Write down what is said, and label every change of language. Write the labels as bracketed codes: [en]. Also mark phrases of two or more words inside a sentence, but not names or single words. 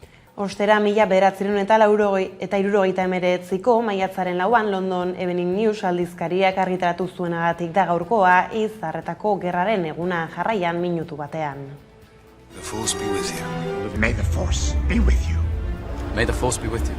[eu] Ostera 1979ko maiatzaren 4 London Evening News aldizkariak argitaratu zuenagatik da gaurkoa Izarretako gerraren eguna jarraian minutu batean. [en] The Force be with you. May the Force be with you. May the Force be with you.